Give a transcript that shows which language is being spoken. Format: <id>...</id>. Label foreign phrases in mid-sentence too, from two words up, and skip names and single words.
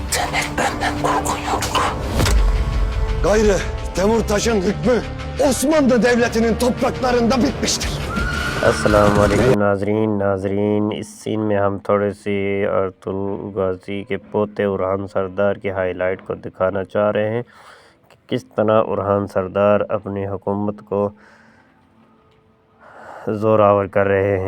<tr>Benden korkun yok. Gayrı Temurtaş'ın hükmü Osmanlı Devleti'nin topraklarında bitmiştir.</tr> <hi>अस्सलाम वालेकुम नाजरीन इस सीन में हम थोड़े सी अर्तुल गाजी के पोते उरहान सरदार की हाईलाइट को दिखाना चाह रहे हैं कि किस तरह उरहान सरदार अपनी हुकूमत को ज़ोरावर कर रहे हैं।</hi>